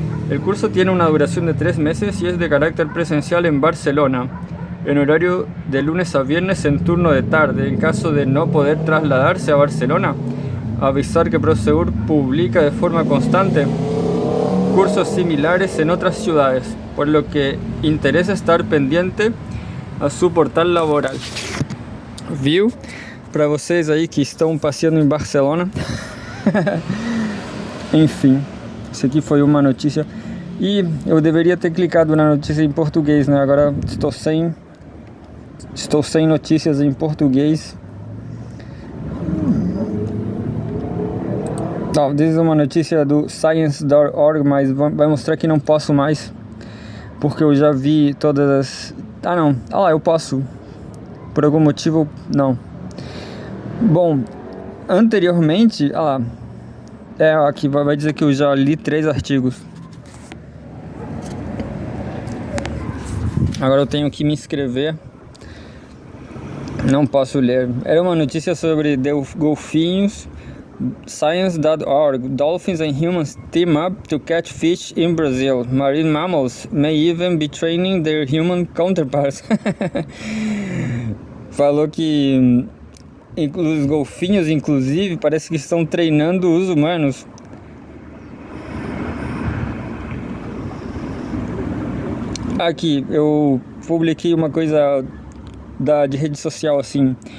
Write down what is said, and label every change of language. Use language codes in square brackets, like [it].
[es] El curso tiene una duración de 3 meses y es de carácter presencial en Barcelona, en horario de lunes a viernes en turno de tarde. En caso de no poder trasladarse a Barcelona, avisar que Prosegur publica de forma constante cursos similares en otras ciudades, por lo que interesa estar pendiente a su portal laboral. [pt] Viu? Para vocês aí que estão passeando em Barcelona. Enfim, isso aqui foi uma notícia. E eu deveria ter clicado na notícia em português, né? Agora estou sem notícias em português. Não, this é uma notícia do science.org, mas vai mostrar que não posso mais, porque eu já vi todas as... Ah não, lá, eu posso. Por algum motivo, não. Bom, anteriormente, lá, aqui vai dizer que eu já li 3 artigos. Agora eu tenho que me inscrever. Não posso ler. Era uma notícia sobre golfinhos. Science.org. [en] Dolphins and humans team up to catch fish in Brazil. Marine mammals may even be training their human counterparts. [pt] Falou que os golfinhos, inclusive, parece que estão treinando os humanos. Aqui, eu publiquei uma coisa de rede social assim.